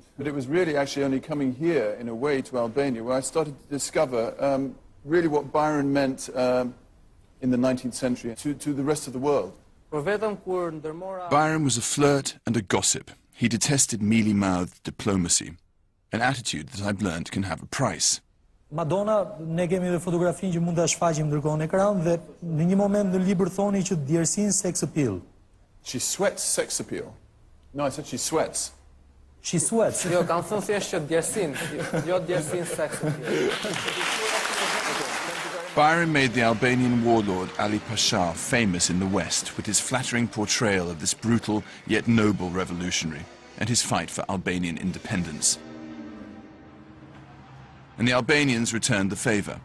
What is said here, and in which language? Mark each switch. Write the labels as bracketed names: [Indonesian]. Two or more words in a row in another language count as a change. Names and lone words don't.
[English] But it was really actually only coming here, in a way, to Albania, where I started to discover really what Byron meant in the 19th century to the rest of the world. Byron was a flirt and a gossip. He detested mealy-mouthed diplomacy, an attitude that I've learned can have a price. Madonna, [Albanian] ne kemi dhe fotografinë që mund ta shfaqim ndërkohë në ekran dhe në një moment në libër thoni që djersin [English] sex appeal. She sweats sex appeal. No, I said she sweats. She sweats. [Albanian] Jo, kam thënë thjesht që djersin, jo djersin [English] sex appeal. Byron made the Albanian warlord Ali Pasha famous in the West with his flattering portrayal of this brutal yet noble revolutionary and his fight for Albanian independence. And the Albanians returned the favor.